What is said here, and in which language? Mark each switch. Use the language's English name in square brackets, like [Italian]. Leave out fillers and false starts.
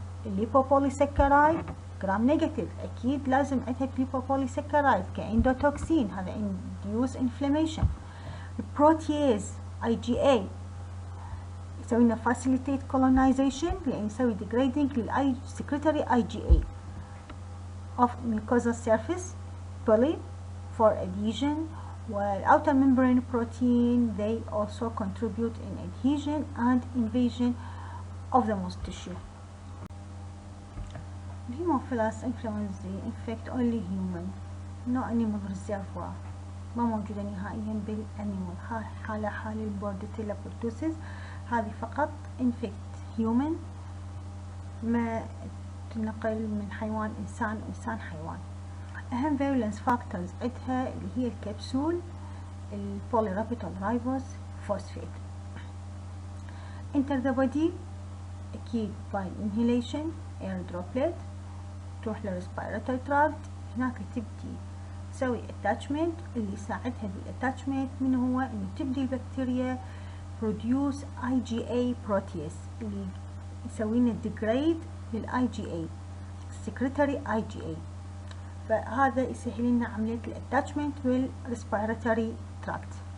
[Arabic] الليبوبوليسكرايد جرام نيجاتيف اكيد لازم عندها ليبوبوليسكرايد كاندوتوكسين، هذا [English] induce inflammation. [Arabic] البروتياز IgA يسوي لنا [English] facilitate colonization [Arabic] لان يسوي degrading للاي [English] secretory IgA of mucosal surface. poly for adhesion, while outer membrane protein they also contribute in adhesion and invasion of the moist tissue. Haemophilus influenzae infect only human, no animal reservoir، [Arabic] ما موجودة نهائيا بالانيمال. هاي حالة البورديتيلا بورتوسيس، هذه فقط [English] infect human، [Arabic] ما تنقل من حيوان إنسان إنسان حيوان. أهم virulence factors عندها اللي هي الكبسول البوليرابيتول رايبوز فوسفيت. [English] enter the body [Arabic] أكيد [English] by inhalation air droplet [Arabic] تروح للريسبيراتوري تراكت، هناك تبدي تسوي attachment. اللي يساعدها بالاتاتشمنت من هو انه تبدي البكتيريا [English] produce IgA protease [Arabic] اللي يسوي لنا degrade للIgA secretory IgA، فهذا يسهل لنا عملية الاتاتشمنت بالريسبيراتوري تراكت.